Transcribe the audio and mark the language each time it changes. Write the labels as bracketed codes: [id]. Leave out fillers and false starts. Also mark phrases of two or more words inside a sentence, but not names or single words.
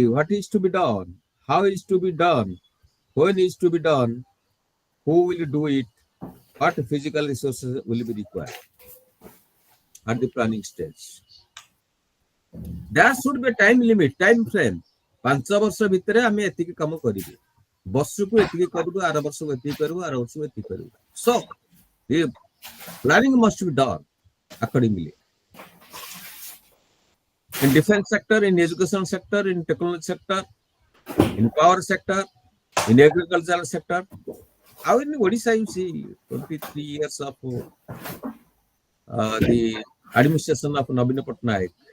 [en] What is to be done? How is to be done? When is to be done? Who will do it? What physical resources will be required at the planning stage? There should be time limit, time frame. [or] 5 ବର୍ଷ ଭିତରେ ଆମେ ଏତିକି କାମ କରିବୁ, ବର୍ଷକୁ ଏତିକି କରିବୁ, ଆର ବର୍ଷକୁ ଏତିକି କରିବୁ, ଆର ବର୍ଷକୁ ଏତିକି କରିବୁ. [en] So the planning must be done accordingly. In defense sector, in education sector, in technology sector, in power sector, in agricultural sector. How in Odisha you see 23 years of the administration of Nabina Patnaik.